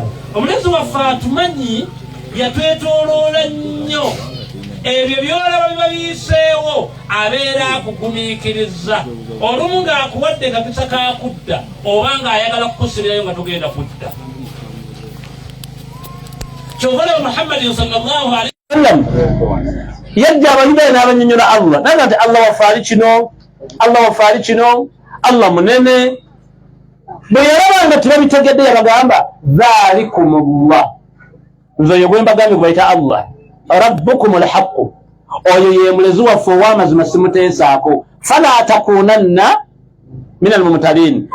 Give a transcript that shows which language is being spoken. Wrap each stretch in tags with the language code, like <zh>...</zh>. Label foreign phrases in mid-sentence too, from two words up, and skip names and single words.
<lg>Omulezi waffe atumanyi yatwetooloola nnyo ebyo byolaba biba biyiseewo abeera akugumiikiriza olumu ng'akuwadde kakisa kakudda oba ng'ayagala kukusibirayo nga togenda kudda. Kyovalawo Muhammadin</lg> <ar>صلى الله عليه وسلم</ar> <lg>yajja abayudaaya n'abanyonnyola Allah naga nti Allah wafaali kino Allah munene. Bwe yalaba nga tebabitegedde yabagamba dhalikumullah, nze oyo gwe mbagambye gwe bayita Allah</lg> <ar>ربكم الحق,</ar> <lg>oyo ye mulezi waffe ow'amazima simuteesaako,</lg> <ar>فلا تكونن من الممترين.</ar>